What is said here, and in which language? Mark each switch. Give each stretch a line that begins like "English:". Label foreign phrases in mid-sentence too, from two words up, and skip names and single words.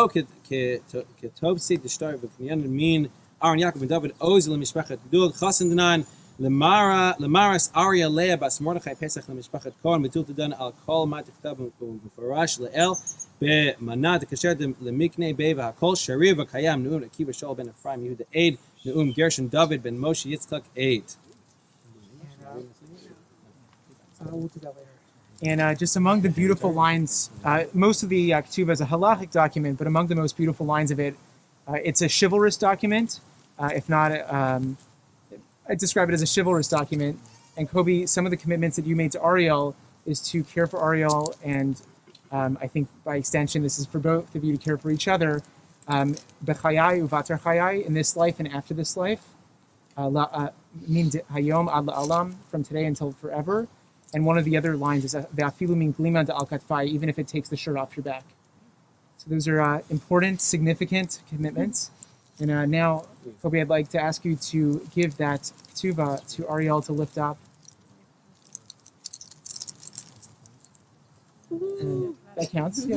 Aramaic: כתובסי דשטר וקניין מין אהרון יעקב בן דוד עוזר למשפחת גדול חסן דנן למרס אריה לאה בס מרדכי פסח למשפחת כהן בתולתא דן על כל מה תכתב ומפורש לאל במנה דקשר למקנה בי והכל שריר וקיים נאום עקיבא שאול בן אפרים יהודה עד נאום גרשון דוד בן משה יצחק עד.
English: We'll do that later. And just among the beautiful lines, most of the Ketubah is a halachic document, but among the most beautiful lines of it, it's a chivalrous document. If not, I describe it as a chivalrous document. And Koby, some of the commitments that you made to Ariel is to care for Ariel, and I think by extension, this is for both of you to care for each other.
Aramaic: בחיי ובתר חיי,
English: in this life and after this life. Means
Hebrew: היום עד לעולם,
English: from today until forever. And one of the other lines is
Aramaic: ואפילו מן גלימא דעל כתפאי,
English: even if it takes the shirt off your back. So those are important, significant commitments. And now, Koby, I'd like to ask you to give that ketubah to Ariel to lift up. And that counts. Yeah.